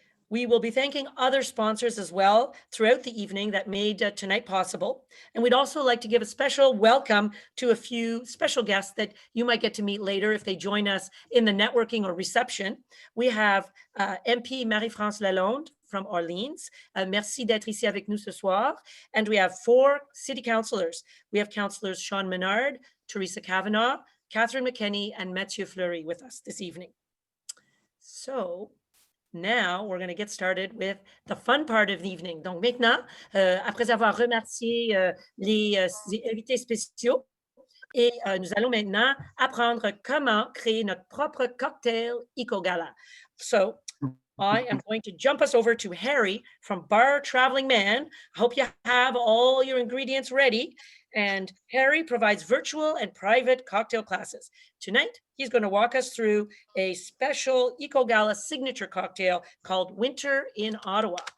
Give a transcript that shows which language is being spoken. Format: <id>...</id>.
<en>We will be thanking other sponsors as well throughout the evening that made tonight possible. And we'd also like to give a special welcome to a few special guests that you might get to meet later if they join us in the networking or reception. We have MP Marie-France Lalonde from Orleans.</en> <fr>Merci d'être ici avec nous ce soir.</fr> <en>And we have 4 city councillors. We have councillors Sean Menard, Teresa Kavanaugh, Catherine McKenney, and Mathieu Fleury with us this evening. So now we're going to get started with the fun part of the evening.</en> <fr>Donc maintenant, après avoir remercié les invités spéciaux, et nous allons maintenant apprendre comment créer notre propre cocktail Eco-Gala.</fr> <en>So I am going to jump us over to Harry from Bar Traveling Man. I hope you have all your ingredients ready. And Harry provides virtual and private cocktail classes. Tonight, he's going to walk us through a special Eco-Gala signature cocktail called Winter in Ottawa.</en>